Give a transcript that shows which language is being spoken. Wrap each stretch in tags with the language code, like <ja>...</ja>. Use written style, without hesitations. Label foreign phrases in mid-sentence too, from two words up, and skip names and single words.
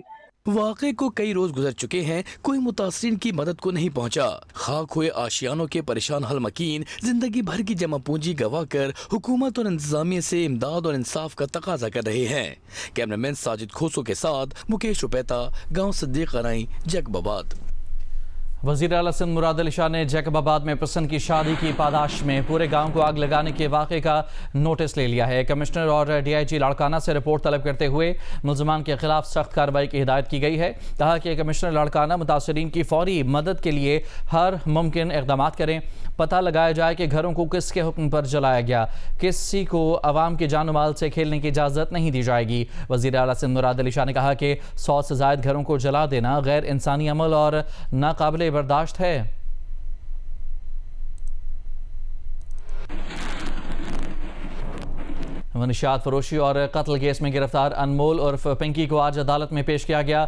<ur>واقعے کو کئی روز گزر چکے ہیں، کوئی متاثرین کی مدد کو نہیں پہنچا. خاک ہوئے آشیانوں کے پریشان حال مکین زندگی بھر کی جمع پونجی گنوا کر حکومت اور انتظامیہ سے امداد اور انصاف کا تقاضا کر رہے ہیں. کیمرہ مین ساجد کھوسو کے ساتھ مکیش روپیتا، گاؤں صدیق کرائی، جیکب آباد. وزیر اعلیٰ سندھ مراد علی شاہ نے جیکب آباد میں پرسن کی شادی کی پاداش میں پورے گاؤں کو آگ لگانے کے واقعے کا نوٹس لے لیا ہے. کمشنر اور DIG لاڑکانہ سے رپورٹ طلب کرتے ہوئے ملزمان کے خلاف سخت کارروائی کی ہدایت کی گئی ہے. کہا کہ کمشنر لاڑکانہ متاثرین کی فوری مدد کے لیے ہر ممکن اقدام کریں، پتا لگایا جائے کہ گھروں کو کس کے حکم پر جلایا گیا. کسی کو عوام کے جان مال سے کھیلنے کی اجازت نہیں دی جائے گی. وزیر اعلیٰ سندھ مراد علی شاہ نے کہا کہ 100 سے زائد گھروں کو جلا دینا غیر انسانی عمل اور ناقابل برداشت ہے. منشیات فروشی اور قتل کیس میں گرفتار انمول عرف پنکی کو آج عدالت میں پیش کیا گیا.</ur>